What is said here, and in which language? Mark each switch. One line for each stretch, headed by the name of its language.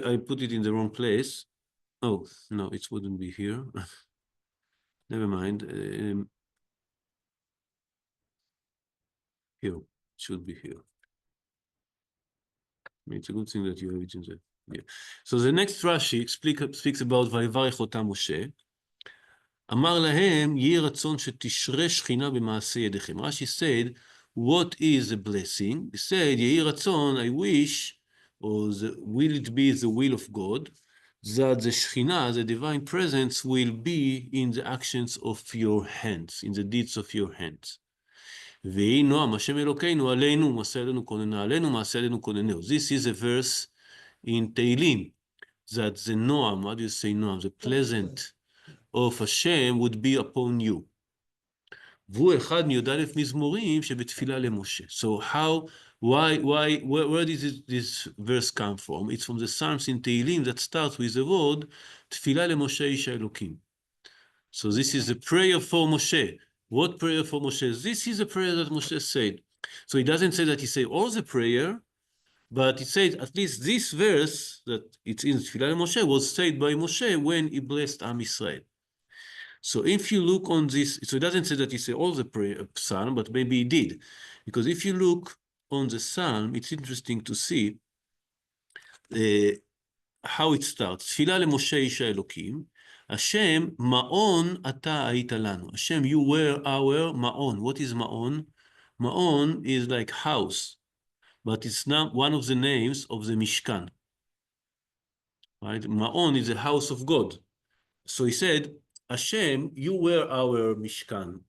English: I put it in the wrong place. Oh, no, it wouldn't be here. Never mind. Here, it should be here. It's a good thing that you have it in there. Yeah. So the next Rashi speaks about
Hebrew: ויברך אותם משה. אמר להם, יהי רצון שתשרה שכינה במעשה ידיכם.
English: Rashi said, what is a blessing? He said,
Hebrew: יהי רצון,
English: I wish, or will it be the will of God, that the Shekhinah, the divine presence, will be in the actions of your hands, in the deeds of your hands.
Hebrew: ויהי נועם, השם אלוקינו עלינו, מעשה עלינו כוננה עלינו, מעשה עלינו כוננהו.
English: This is a verse in Tehillim, that the Noam, what do you say Noam? The pleasant of Hashem would be upon you.
Hebrew: והוא אחד מי"א מזמורים שבתפילה למשה.
English: So how, where does this verse come from? It's from the Psalms in Tehillim that starts with the word,
Hebrew: תפילה למשה איש האלוקים.
English: So this is a prayer for Moshe. What prayer for Moshe? This is a prayer that Moshe said. So he doesn't say that he said all the prayer, but he said at least this verse that it's in Tfilah Moshe was said by Moshe when he blessed Am Israel. So if you look on this, so it doesn't say that he said all the prayer psalm, but maybe he did. Because if you look on the psalm, it's interesting to see how it starts.
Hebrew: תפילה למשה איש האלוקים, השם מעון אתה היית לנו.
English: Hashem, you were our מעון. What is מעון? מעון is like house, but it's not one of the names of the mishkan. Right? Ma'on is the house of God. So he said, Hashem, you were our mishkan.